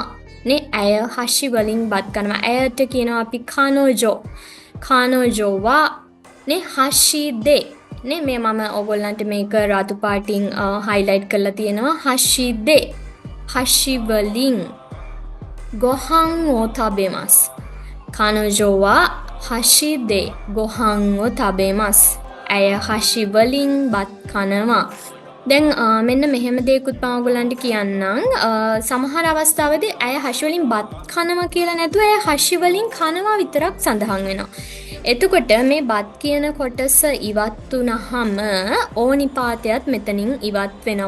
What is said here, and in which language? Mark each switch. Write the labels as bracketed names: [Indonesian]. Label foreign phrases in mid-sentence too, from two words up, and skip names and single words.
[Sinhala] නේ ඇය හෂි වලින් බත් කනවා. ඇයට කියනවා අපි කනෝජෝ. [Japanese] 彼女は ね 箸で. [Sinhala] නේ මේ මම ඔයගොල්ලන්ට මේක රතු පාටින් highlight කරලා තියෙනවා හෂිදේ. හෂි වලින් [Japanese] ගොහන් を食べます. 彼女は箸で ご飯を食べます. [Sinhala] ඇය හෂි වලින් බත් කනවා. දැන් මෙන්න මෙහෙම දෙයක්ත් මම ඔයගොල්ලන්ට කියන්නම්. සමහර අවස්ථාවලදී ඇය හෂි වලින් බත් කනවා කියලා නැතුව ඇය හෂි වලින් කනවා විතරක් සඳහන් වෙනවා. එතකොට මේ බත් කියන කොටස ඉවත් වුණාම ඕනිපාතයත් මෙතනින් ඉවත් වෙනවා.